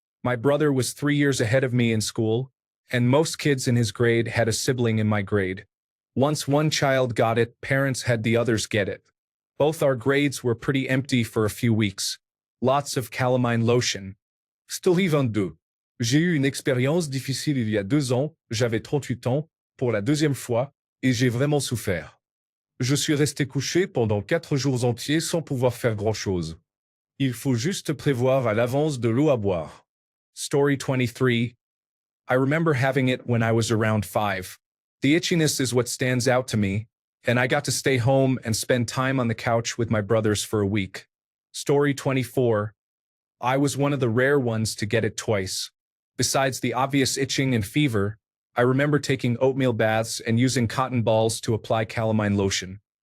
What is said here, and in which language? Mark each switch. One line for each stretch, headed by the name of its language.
English: My brother was 3 years ahead of me in school, and most kids in his grade had a sibling in my grade. Once one child got it, parents had the others get it. Both our grades were pretty empty for a few weeks. Lots of calamine lotion. Story 22.
French: J'ai eu une expérience difficile il y a 2 ans, j'avais 38 ans, pour la 2e fois, et j'ai vraiment souffert. Je suis resté couché pendant 4 jours entiers sans pouvoir faire grand-chose. Il faut juste prévoir à l'avance de l'eau à boire.
English: Story 23. I remember having it when I was around 5. The itchiness is what stands out to me, and I got to stay home and spend time on the couch with my brothers for a week. Story 24. I was one of the rare ones to get it twice. Besides the obvious itching and fever, I remember taking oatmeal baths and using cotton balls to apply calamine lotion.